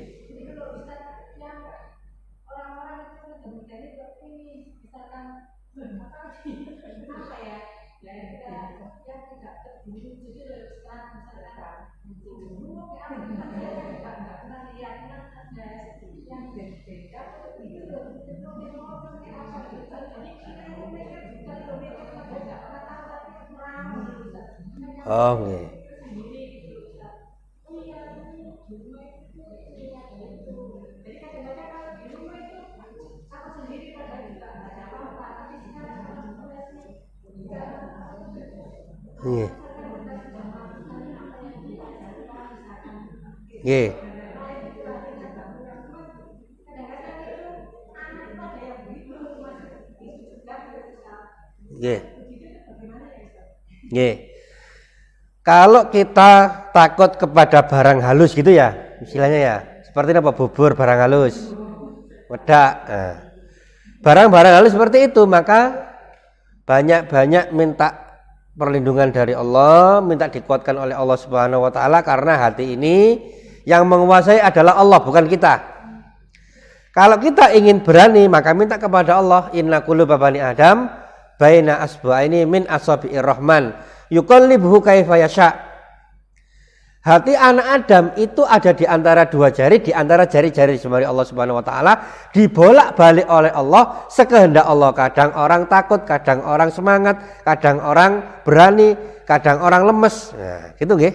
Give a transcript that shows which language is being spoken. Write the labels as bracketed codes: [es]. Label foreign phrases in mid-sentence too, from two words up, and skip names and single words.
[id] Jadi kalau Ustaz yang orang-orang itu kemudian seperti ini, misalkan apa ya, yang tidak terburu, jadi Ustaz misalkan dulu apa saya nggak pernah lihat ada yang beda-beda itu loh. Oh nggih. Nggih. Nggih. Nggih. Nggih. Kalau kita takut kepada barang halus gitu ya, istilahnya ya. Seperti apa? Bubur barang halus. Wedak. Nah. Barang-barang halus seperti itu, maka banyak-banyak minta perlindungan dari Allah, minta dikuatkan oleh Allah [ar] سبحانه وتعالى, [id] karena hati ini yang menguasai adalah Allah, bukan kita. Kalau kita ingin berani, maka minta kepada Allah. [ar] إن قلوب بني آدم بين إصبعين من أصابع الرحمن يقلبه كيف يشاء. Hati anak Adam itu ada di antara dua jari, di antara jari-jari jemari Allah سبحانه وتعالى, dibolak-balik oleh Allah sekehendak Allah. Kadang orang takut, kadang orang semangat, kadang orang berani, kadang orang lemes. Nah, gitu nggih.